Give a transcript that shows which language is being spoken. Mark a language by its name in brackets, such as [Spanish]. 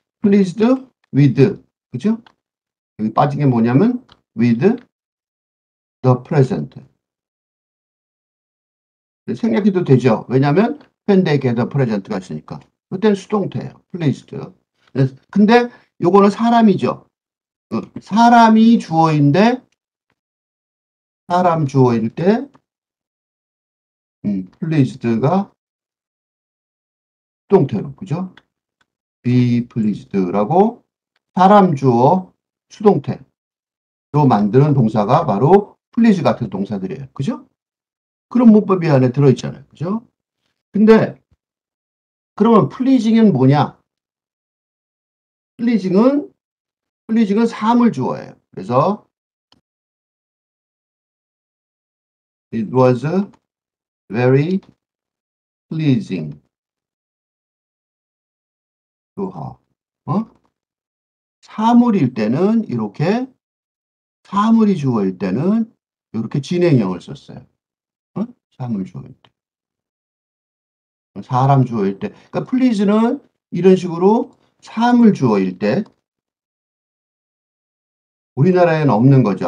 [English] pleased with [Korean] 그죠? 여기 빠진 게 뭐냐면 [English] with the present [Korean] 생략해도 되죠. 왜냐하면 현대 게더 프레젠트가 있으니까. 그때는 수동태예요. 플레이스드. 근데 요거는 사람이죠. 사람이 주어인데 사람 주어일 때 플레이스드가 수동태로 그죠? be pleased라고 사람 주어 수동태로 만드는 동사가 바로 please 같은 동사들이에요. 그죠? 그런 문법이 안에 들어있잖아요. 그죠? 근데 그러면 pleasing은 뭐냐? pleasing은 사물 주어예요. 그래서 [English] it was very pleasing to her. [Korean] 어? 사물일 때는 이렇게, 사물이 주어일 때는 이렇게 진행형을 썼어요. 어? 사물 주어일 때. 사람 주어일 때. 그러니까 please는 이런 식으로 사물 주어일 때 우리나라에는 없는 거죠.